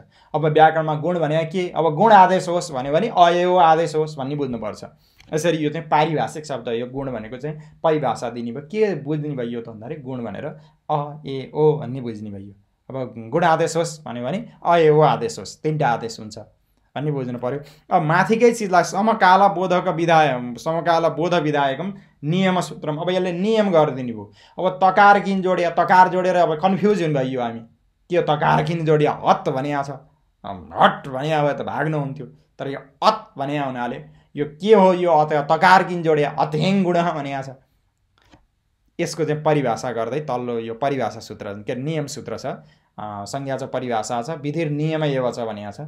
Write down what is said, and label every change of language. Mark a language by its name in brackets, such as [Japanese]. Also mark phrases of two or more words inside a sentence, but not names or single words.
[Nepali] अब व्याकरणमा गुण भनेको के, अब गुण आदेश होस् भन्यो भने अ ए ओ आदेश होस् भन्ने बुझ्नुपर्छ। यसरी यो चाहिँ पारिभाषिक शब्द, यो गुण भनेको चाहिँ परिभाषा दिने भयो। के बुझ्ने भयो त भन्दाखेरि गुण भनेर अ ए ओ भन्ने बुझ्ने भयो। अब गुण आदेश होस् भन्यो भने अ ए ओ आदेश होस्, 3टा आदेश हुन्छ भन्ने बुझ्नु पर्यो। अब माथिकै चिजलाई [Sanskrit] समकाल बोधक विधाय, समकाल बोध विधायकम नियम सूत्रम, [Nepali] अब यसले नियम गरिदिने भयो। अब तकार किन जोडिया, तकार जोडेर अब कन्फ्युज हुनु भयो हामी, के तकार किन जोडिया, हत भनिया छ, हट भनिया भए त भाग्नु हुन्थ्यो, तर यो अत भनिया हुनाले यो के हो, यो अत तकार किन जोडिया [Sanskrit] अथेङ गुण [Nepali] भनिया छ। यसको चाहिँ परिभाषा गर्दै तल्लो यो परिभाषा सूत्र के नियम सूत्र छ, संज्ञा छ परिभाषा छ, [Sanskrit] विधिर नियम एव [Nepali] छ भनिया छ।